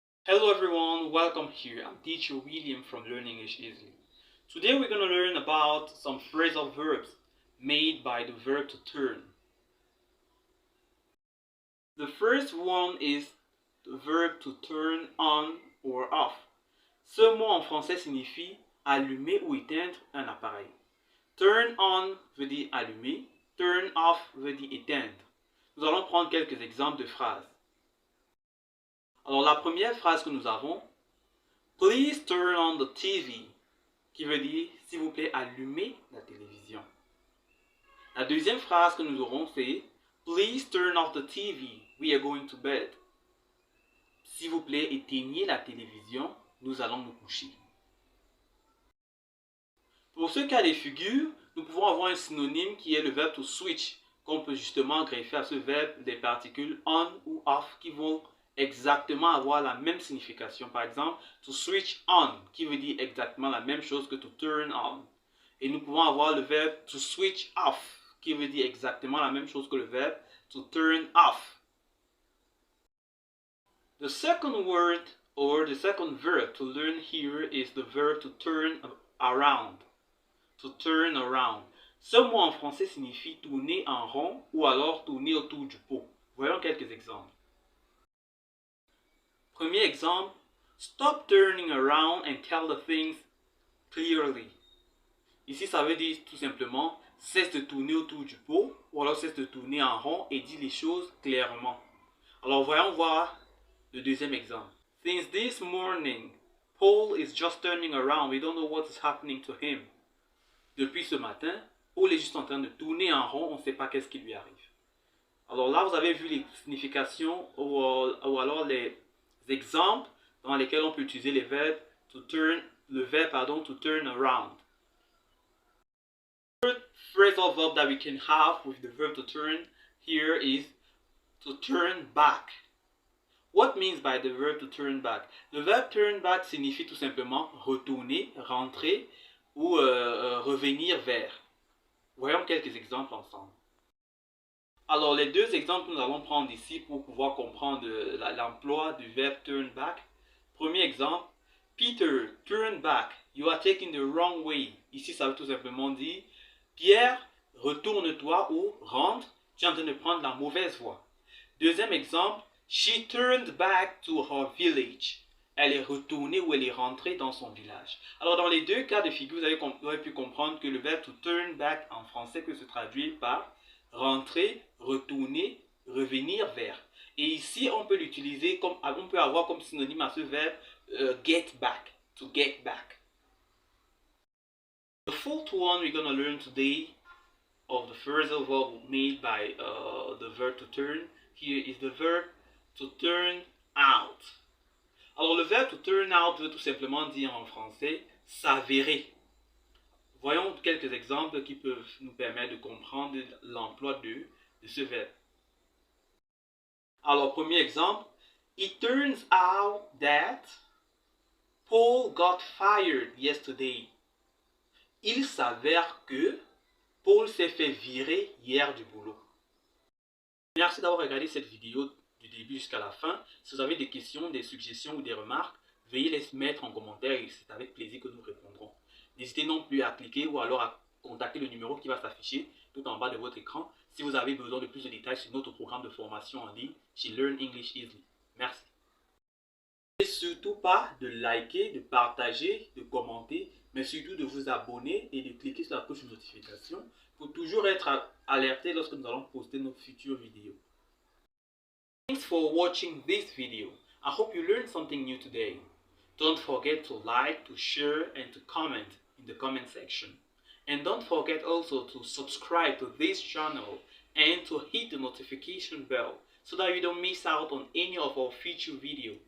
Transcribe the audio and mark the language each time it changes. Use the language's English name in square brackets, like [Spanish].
[English] Hello everyone, welcome here. I'm teacher William from Learn English Easily. Today we're going to learn about some phrasal verbs made by the verb to turn. The first one is the verb to turn on or off. [French] Ce mot en français signifie allumer ou éteindre un appareil. Turn on veut dire allumer, turn off veut dire éteindre. Nous allons prendre quelques exemples de phrases. Alors la première phrase que nous avons, [English] Please turn on the TV, [French] qui veut dire s'il vous plaît allumez la télévision. La deuxième phrase que nous aurons c'est [English] Please turn off the TV, we are going to bed. [French] S'il vous plaît éteignez la télévision, nous allons nous coucher. Pour ce cas des figures, nous pouvons avoir un synonyme qui est le verbe to switch, qu'on peut justement greffer à ce verbe des particules on ou off qui vont exactement avoir la même signification. Par exemple, to switch on, qui veut dire exactement la même chose que to turn on. Et nous pouvons avoir le verbe to switch off, qui veut dire exactement la même chose que le verbe to turn off. [English] The second word or the second verb to learn here is the verb to turn around. To turn around. [French] Ce mot en français signifie tourner en rond ou alors tourner autour du pot. Voyons quelques exemples. Premier exemple, [English] stop turning around and tell the things clearly. [French] Ici, ça veut dire tout simplement, cesse de tourner autour du pot ou alors cesse de tourner en rond et dis les choses clairement. Alors, voyons voir le deuxième exemple. [English] Since this morning, Paul is just turning around. We don't know what is happening to him. [French] Depuis ce matin, Paul est juste en train de tourner en rond, on ne sait pas qu'est-ce qui lui arrive. Alors là, vous avez vu les significations ou alors les exemples dans lesquels on peut utiliser les verbes to turn, le verbe to turn around. [English] The third phrasal verb that we can have with the verb to turn here is to turn back. What means by the verb to turn back? [French] Le verbe turn back signifie tout simplement retourner, rentrer ou revenir vers. Voyons quelques exemples ensemble. Alors, les deux exemples que nous allons prendre ici pour pouvoir comprendre l'emploi du verbe turn back. Premier exemple, [English] Peter, turn back. You are taking the wrong way. [French] Ici, ça veut tout simplement dire, Pierre, retourne-toi ou rentre, tu es en train de prendre la mauvaise voie. Deuxième exemple, [English] she turned back to her village. [French] Elle est retournée ou elle est rentrée dans son village. Alors, dans les deux cas de figure, vous avez pu comprendre que le verbe to turn back en français peut se traduire par rentrer, retourner, revenir vers. Et ici, on peut l'utiliser comme, on peut avoir comme synonyme à ce verbe get back, to get back. [English] The fourth one we're going to learn today of the phrasal verb made by the verb to turn here is the verb to turn out. [French] Alors, le verbe to turn out veut tout simplement dire en français s'avérer. Voyons quelques exemples qui peuvent nous permettre de comprendre l'emploi de ce verbe. Alors, premier exemple, [English] It turns out that Paul got fired yesterday. [French] Il s'avère que Paul s'est fait virer hier du boulot. Merci d'avoir regardé cette vidéo du début jusqu'à la fin. Si vous avez des questions, des suggestions ou des remarques, veuillez les mettre en commentaire et c'est avec plaisir que nous répondrons. N'hésitez non plus à cliquer ou alors à contacter le numéro qui va s'afficher tout en bas de votre écran si vous avez besoin de plus de détails sur notre programme de formation en ligne chez Learn English Easily. Merci. Et surtout pas de liker, de partager, de commenter, mais surtout de vous abonner et de cliquer sur la cloche de notification pour toujours être alerté lorsque nous allons poster nos futures vidéos. [English] Thanks for watching this video. I hope you learned something new today. Don't forget to like, to share, and to comment in the comment section. And don't forget also to subscribe to this channel and to hit the notification bell so that you don't miss out on any of our future videos.